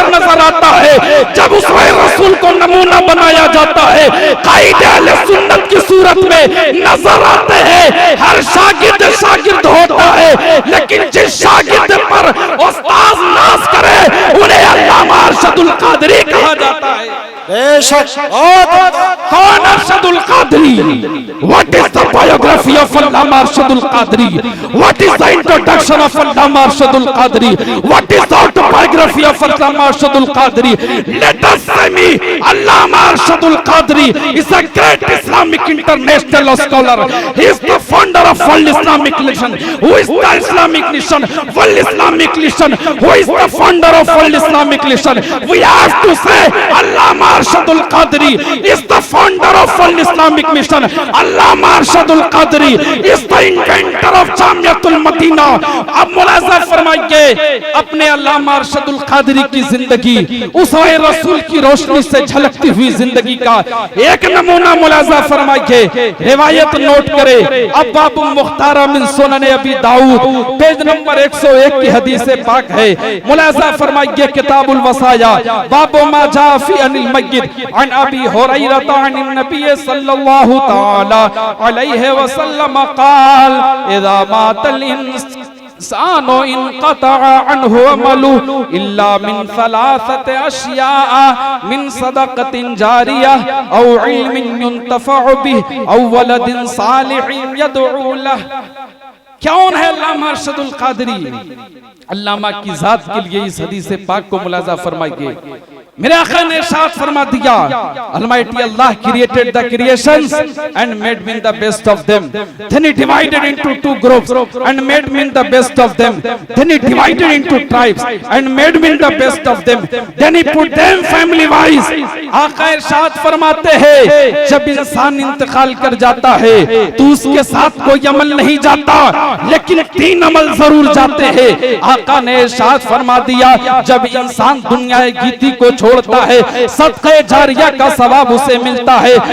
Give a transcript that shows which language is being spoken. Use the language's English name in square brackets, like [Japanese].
[Urdu] بہتر نظر آتا ہے جب اسوہ رسول کو نمونہ بنایا جاتا ہے. قائد اہل سنت کی صورت میں نظر آتے ہیں. ہر شاگرد شاگرد ہوتا ہے لیکن جس شاگرد پر استاذ ناز کرے انہیں علامہ ارشد القادری کہا جاتا ہے. بے شک. کون Arshad al-Qadri? [English] What is the biography of Allama Arshad al-Qadri? What is the introduction of Allama Arshad al-Qadri? What is the autobiography of Allama Arshad al-Qadri? Let us say me, Allama Arshad al-Qadri is a great Islamic international scholar. He is the founder of World Islamic Nation. Who is the Islamic Nation? World Islamic Nation. Who is the founder of World Islamic Nation? We have to say Allama Arshad al-Qadri is the founder of World Islamic Mission. Allama Arshad al-Qadri is the inventor of Jamiatul Madina. [Urdu] اب ملاحظہ فرمائیے اپنے علامہ ارشد القادری کی زندگی اسوہ رسول کی روشنی سے جھلکتی ہوئی زندگی کا ایک نمونہ ملاحظہ فرمائیے. روایت نوٹ کرے ابواب مختارہ من سنن ابی داؤد پیج نمبر 101 کی حدیث پاک ہے. ملاحظہ فرمائیے [Arabic] کتاب الوصایا باب ما جاء فی ان المیت عن ابی ہریرہ عن النبی صلی اللہ تعالی علیہ وسلم قال اذا مات الانسان انقطع عنه عمله الا من ثلاثه اشیاء من صدقۃ جاریہ او علم ينتفع به او ولد صالح يدعو له. [Urdu] کون ہے علامہ ارشد القادری؟ علامہ کی ذات کے لیے اس حدیث پاک کو ملاحظہ فرمائیے. میرے آقا نے ارشاد فرما دیا [English] Almighty Allah created the creations and made me the best of them. Then he divided into two groups and made me the best of them. Then he divided into tribes and made me the best of them. Then he put them family wise. [Urdu] آقا ارشاد فرماتے ہیں جب انسان انتقال کر جاتا ہے تو اس کے ساتھ کوئی عمل نہیں جاتا لیکن 3 عمل ضرور جاتے ہیں. آقا نے ارشاد فرما دیا جب انسان دنیا گیتی کو چھوڑتا ہے صدقہ جاریہ کا ثواب اسے ملتا ہے.